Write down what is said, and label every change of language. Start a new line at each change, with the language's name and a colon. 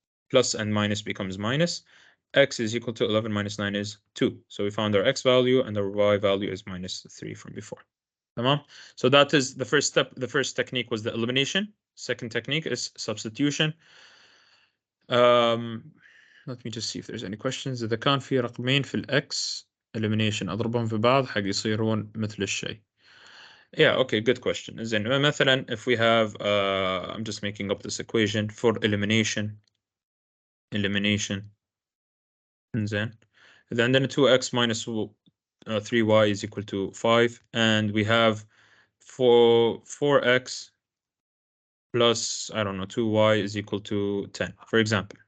English: Plus and minus becomes minus. X is equal to 11 minus 9 is 2. So we found our x value and our y value is minus 3 from before. So that is the first step. The first technique was the elimination. Second technique is substitution. Let me just see if there's any questions.
Arabic: إذا كان في رقمين في الx elimination أضربهم في بعض حق يصيرون مثل الشيء.
English: Yeah, okay, good question. زين مثلا if we have I'm just making up this equation for elimination.
Arabic: زين إذا عندنا
English: 2x minus 3y is equal to 5, and we have 4x plus, I don't know, 2y is equal to 10, for example.